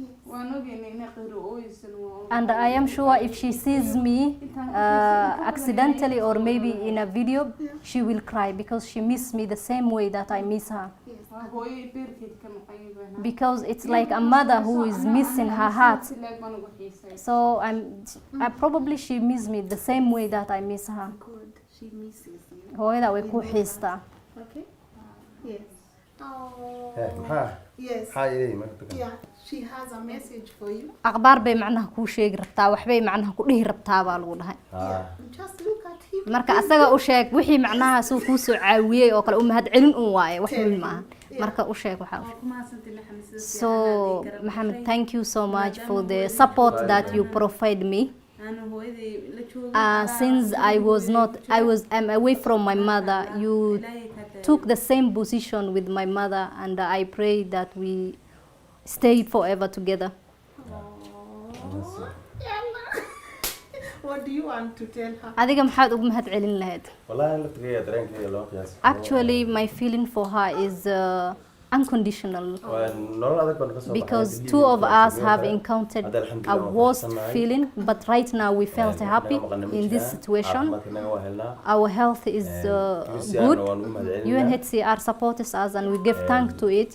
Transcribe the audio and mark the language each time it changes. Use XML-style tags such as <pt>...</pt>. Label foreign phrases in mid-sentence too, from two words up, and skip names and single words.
<en>And I am sure if she sees me accidentally or maybe in a video, she will cry because she misses me the same way that I miss her. Yes. because it's like a mother who is missing her heart. So I probably she miss me the same way that I miss her. Good. She misses you.</en> <so>Hooyada way ku xiistaa.</so> <en>Okay. Yes. Yes. Yes. Yeah. She has a message for you.</en> <so>Akhbaar bay macnaha ku sheegi rabtaa, waxbay macnaha ku dhihi rabtaa baa lagu dhahay.</so> <en>Yeah. Just look at him.</en> <so>Marka asaga u sheeg wixii macnaha soo ku soo caawiyay oo kale u mahad celin u waaye wax weyn ma aha. Marka u sheeg waxa.</so> <en>So Mohammed, thank you so much for the support that you provide me. Since I'm away from my mother, you took the same position with my mother, and I pray that we stay forever together. What do you want to tell her?</en> <so>Adiga maxaad ugu mahad celin lahayd? Wallahi laftigeeda dareenkeeda loo qiyaas.</so> <en>Actually, my feeling for her is unconditional. Because two of us have encountered a worst feeling, but right now we felt happy in this situation. Our health is good. UNHCR supports us and we give thanks to it.</en>